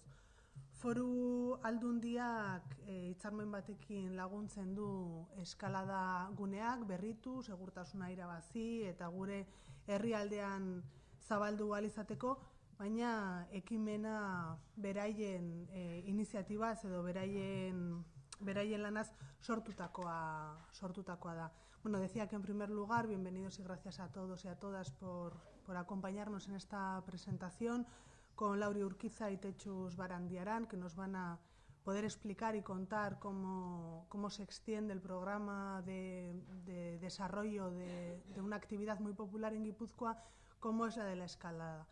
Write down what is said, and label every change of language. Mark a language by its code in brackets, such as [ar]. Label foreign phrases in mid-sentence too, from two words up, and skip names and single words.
[eu] Foru Aldundiak hitzarmen batekin laguntzen du eskalada guneak berritu, segurtasuna irabazi eta gure herrialdean zabaldu ahal izateko, baina ekimena beraien iniziatibaz edo beraien lanaz sortutakoa da. [es] Bueno, decía que en primer lugar, bienvenidos y gracias a todos y a todas por acompañarnos en esta presentación, con Lauri Urquiza y Techus Barandiaran, que nos van a poder explicar y contar cómo se extiende el programa de desarrollo de una actividad muy popular en Guipúzcoa, como es la de la escalada.